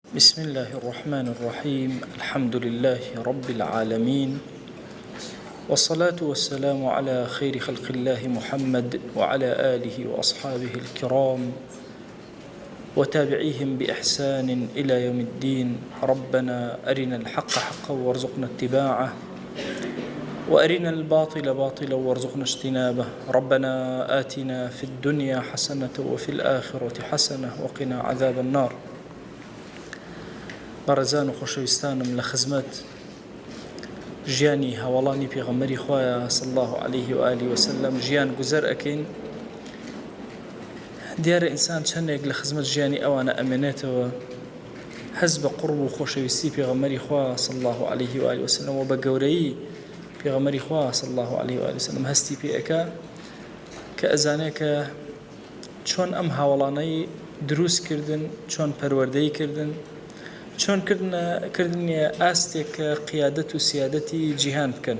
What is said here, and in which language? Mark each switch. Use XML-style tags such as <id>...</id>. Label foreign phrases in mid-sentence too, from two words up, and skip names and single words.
<ar>بسم الله الرحمن الرحيم الحمد لله رب العالمين والصلاة والسلام على خير خلق الله محمد وعلى آله وأصحابه الكرام وتابعيهم بإحسان إلى يوم الدين. ربنا أرنا الحق حقا وارزقنا اتباعه وأرنا الباطل باطلا وارزقنا اجتنابه. ربنا آتنا في الدنيا حسنة وفي الآخرة حسنة وقنا عذاب النار.</ar> <ckb>بارزان و خۆشەویستانم لە خزمەت ژیانی هەواڵانی پێغەمبەری خوایە</ckb> <ar>صلی الله عليه و آله وسلم</ar> <ckb>ژیان گوزەر ئەکەین. دیارە ئینسان چەندێک لە خزمەت ژیانی ئەوانە ئەمێنێتەوە هەز بە قورب و خۆشەویستی پێغەمبەری خوا</ckb> <ar>صلی الله عليه و آله وسلم</ar> <ckb>و بە گەورەیی پێغەمبەری خوا</ckb> <ar>صلی الله عليه و آله وسلم</ar> <ckb>هەستی پێ ئەکا کە ئەزانێت کە چۆن ئەم هاوڵانەی دروست کردن، چۆن پەروەردەی کردن، چۆن کردنیە ئاستێک کە قیادەت و سیادەتی جیهان بکەن.</ckb>